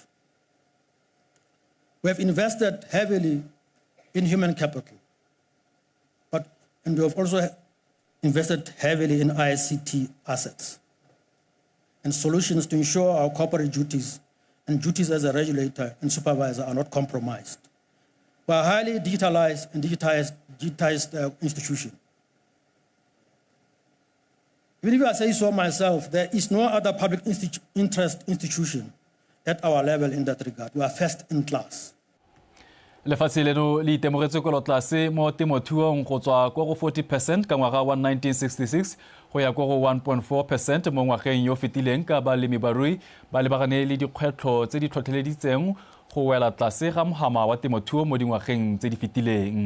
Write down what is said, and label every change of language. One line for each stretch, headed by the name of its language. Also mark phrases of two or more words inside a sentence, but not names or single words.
English: We have invested heavily in human capital, and we have also invested heavily in ICT assets and solutions to ensure our corporate duties and duties as a regulator and supervisor are not compromised. We are a highly digitalized and digitized institution. Even if I say so myself, there is no other public interest institution at our level in that regard. We are first in class.
Tswana: Lefatshe leno le itemogetse kolotlase mo temothuong go tswa kwa go 40% ka ngwaga wa 1966 go ya kwa go 1.4% mo ngwageng yo fetileng ka balemibarui ba lebagane le dikgwetlho tse di tlhotlheleditseng go wela tlase ga mohama wa temothuo mo dingwageng tse di fetileng.